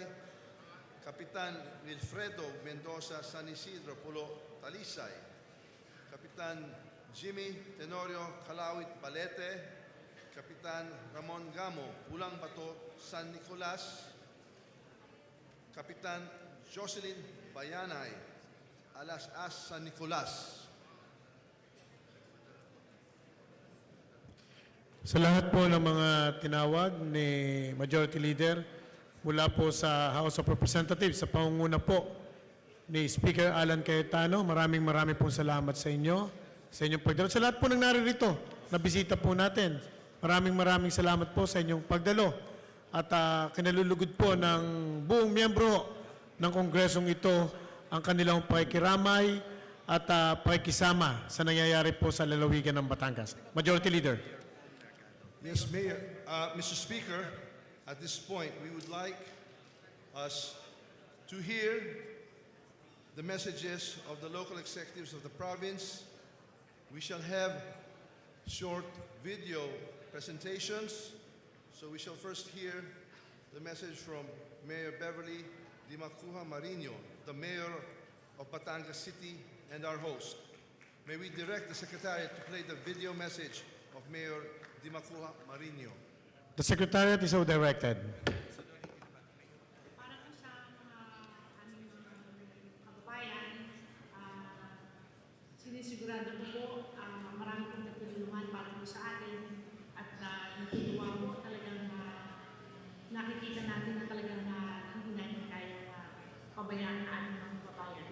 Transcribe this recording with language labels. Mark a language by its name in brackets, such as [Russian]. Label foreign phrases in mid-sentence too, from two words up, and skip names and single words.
[Filipino] Kapitan Wilfredo Mendoza, San Isidro, Pulo, Talisay. Kapitan Jimmy Tenorio Calawit Balete, Kapitan Ramon Gamo, Pulang Bato, San Nicolas, Kapitan Jocelyn Bayanay, Alas As San Nicolas. Sa lahat po ng mga tinawag ni Majority Leader mula po sa House of Representatives, sa pangunguna po ni Speaker Alan Cayetano, maraming pong salamat sa inyo, sa inyong pagdalo. Sa lahat po ng naririto, na bisita po natin, maraming salamat po sa inyong pagdalo. At kinalulugod po ng buong miyembro ng Kongresong ito ang kanilang pakikiramay at pakikisama sa nangyayari po sa lalawigan ng Batangas. [English] Majority Leader. Yes, Mayor. Mr. Speaker, at this point, we would like us to hear the messages of the local executives of the province. We shall have short video presentations. So we shall first hear the message from Mayor Beverly Dimacuja Marino, the Mayor of Batangas City and our host. May we direct the Secretariat to play the video message of Mayor Dimacuja Marino. The Secretariat is so directed. [Filipino] Para po sa mga aming kababayan, sinisigurado ko po marami pong nagtulungan para po sa atin at natutuwa po talagang nakikita natin na talagang hindi natin kaya pabayaan ang ating mga kababayan.